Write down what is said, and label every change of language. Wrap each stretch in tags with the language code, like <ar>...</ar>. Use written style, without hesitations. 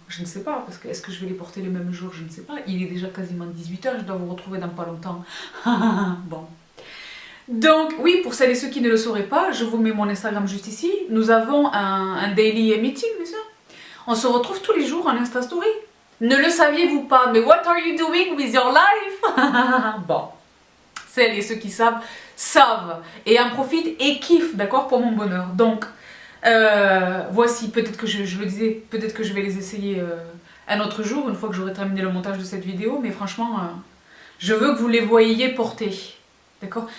<fr>Je ne sais pas, parce que est-ce que je vais les porter le même jour? Je ne sais pas. Il est déjà quasiment 18h, je dois vous retrouver dans pas longtemps. Bon. Donc oui, pour celles et ceux qui ne le sauraient pas, je vous mets mon Instagram juste ici. Nous avons un daily meeting, bien sûr. On se retrouve tous les jours en Insta Story. Ne le saviez-vous pas? Mais</fr> <en>what are you doing with your life?</en> <fr>Bon, celles et ceux qui savent et en profitent et kiffent, d'accord, pour mon bonheur. Donc voici, peut-être que je le disais, peut-être que je vais les essayer un autre jour, une fois que j'aurai terminé le montage de cette vidéo, mais franchement, je veux que vous les voyiez porter. D'accord?</fr>